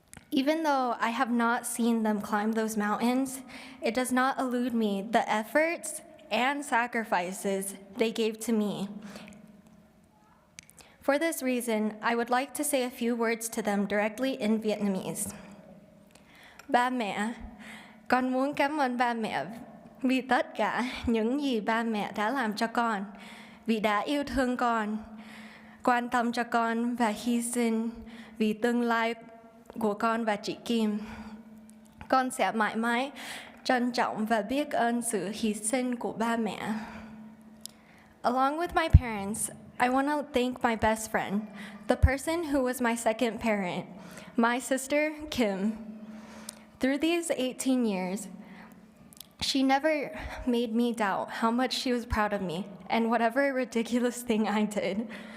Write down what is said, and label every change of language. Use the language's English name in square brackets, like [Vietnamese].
[English] Even though I have not seen them climb those mountains, it does not elude me the efforts and sacrifices they gave to me. For this reason, I would like to say a few words to them directly in Vietnamese. [Vietnamese] Ba mẹ, con muốn cảm ơn ba mẹ vì tất cả những gì ba mẹ đã làm cho con, vì đã yêu thương con, quan tâm cho con và hy sinh vì tương lai của con và chị Kim. Con sẽ mãi mãi trân trọng và biết ơn sự hy sinh của ba mẹ. [English] Along with my parents, I want to thank my best friend, the person who was my second parent, my sister, Kim. Through these 18 years, she never made me doubt how much she was proud of me and whatever ridiculous thing I did.